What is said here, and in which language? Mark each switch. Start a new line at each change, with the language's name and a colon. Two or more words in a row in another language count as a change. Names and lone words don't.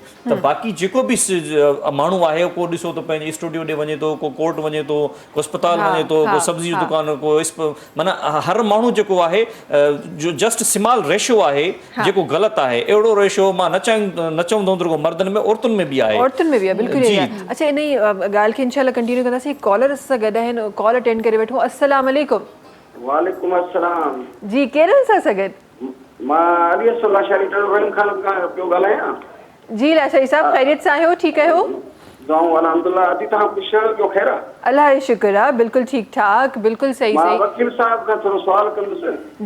Sindhi: त बाक़ी जेको बि माण्हू आहे को ॾिसो त पंहिंजे स्टूडियो ॾे वञे थो, को कोर्ट वञे थो, को अस्पताल वञे थो, को सब्जी जी दुकान, को माना हर माण्हू जेको आहे जो
English: just small ratio
Sindhi: आहे जेको ग़लति आहे। अहिड़ो रेशो मां न चवंदो रुगो मर्दनि में, औरतुनि में बि आहे। औरतुनि में बि आहे, बिल्कुलु इहा। अच्छा, इन ई ॻाल्हि खे इंशाल्लाह कंटिन्यू कंदासीं। कॉलर सां गॾु आहिनि,
English: call attend
Sindhi: करे वठो।
Arabic: السلام عليكم. وعليكم السلام.
Sindhi: जी, केरनि सां सां गॾु? मां अली असला शरी टर्बन खान पियो ॻाल्हायां। जी लाशाई साहब, ख़ैरियत सां आहियो? ठीकु आहियो? दुआऊं अल्हम्दुलिल्लाह। अदी तव्हां ख़ुशि पियो? ख़ैर आहे? अल्लाह जो शुक्र आहे, बिल्कुलु ठीकु ठाक, बिल्कुलु सही मां सही। वकील साहब खां थोरो सुवाल कंदुसि।